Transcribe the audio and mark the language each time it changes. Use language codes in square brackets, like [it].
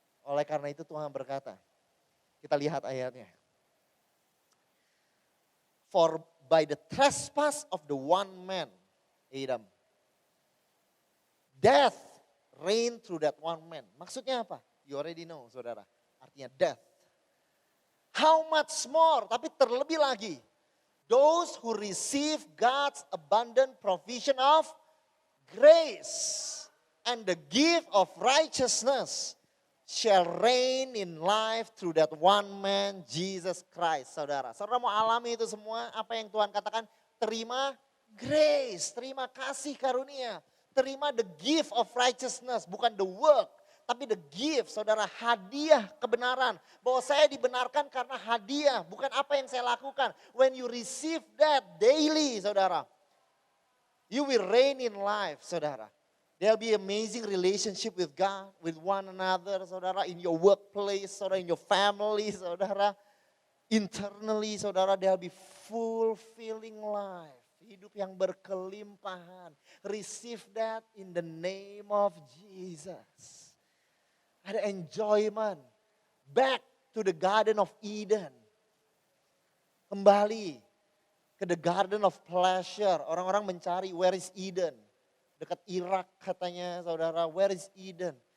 [id] Oleh karena itu Tuhan berkata, kita lihat ayatnya. [en] For by the trespass of the one man, Adam, death reigned through that one man. [id] Maksudnya apa? [en] You already know, saudara. [id] Artinya [en] death. How much more? [id] Tapi terlebih lagi, [en] those who receive God's abundant provision of grace and the gift of righteousness shall reign in life through that one man, Jesus Christ, saudara. [id] Saudara mau alami itu semua, apa yang Tuhan katakan, terima grace, terima kasih karunia. Terima [en] the gift of righteousness, bukan the work, tapi the gift, saudara, [id] hadiah kebenaran. Bahwa saya dibenarkan karena hadiah, bukan apa yang saya lakukan. [en] When you receive that daily, saudara, you will reign in life, saudara. There'll be amazing relationship with God, with one another, saudara, in your workplace, saudara, in your family, saudara. Internally, saudara, there'll be fulfilling life. [id] Hidup yang berkelimpahan. [en] Receive that in the name of Jesus. [id] Ada [en] enjoyment. Back to the Garden of Eden. [id] Kembali ke [en] the Garden of Pleasure. [id] Orang-orang mencari [en] where is Eden. [id] Dekat Irak katanya saudara, where is Eden?